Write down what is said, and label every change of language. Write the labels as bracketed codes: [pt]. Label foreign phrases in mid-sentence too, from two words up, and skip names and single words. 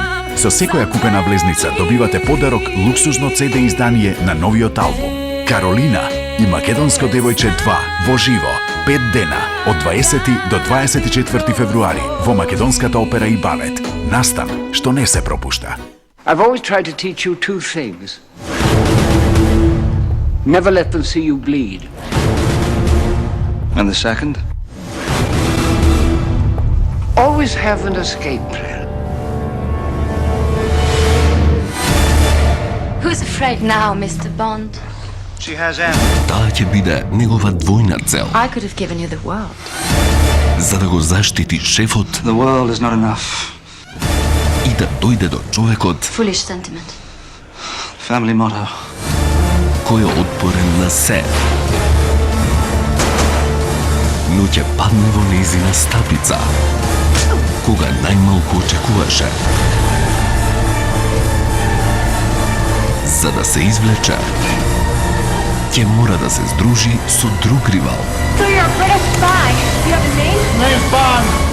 [mk] Со секоја купена влезница добивате подарок луксузно CD издание на новиот албум. Каролина и Македонско девојче 2 во живо. 5 дена од 20 до 24 февруари во Македонската опера и балет. Настан што не се пропушта. [en] I've always tried to teach you two things. Never let them see you bleed. And the second? Always have an escape plan. Who's afraid now, Mr. Bond? She has Anne. [mk] Таа ќе биде негова двојна цел. [en] I could have given you the world. [mk] За да го заштити шефот [en] The world is not enough. [mk] и да дојде до човекот [en] Foolish sentiment. Family motto. [mk] кој е отпорен на се. Но ќе падне во нејзина стапица, кога најмалку очекуваше. За да се извлече, ќе мора да се здружи со друг ривал. [en] So you're a British spy. Do you have a name?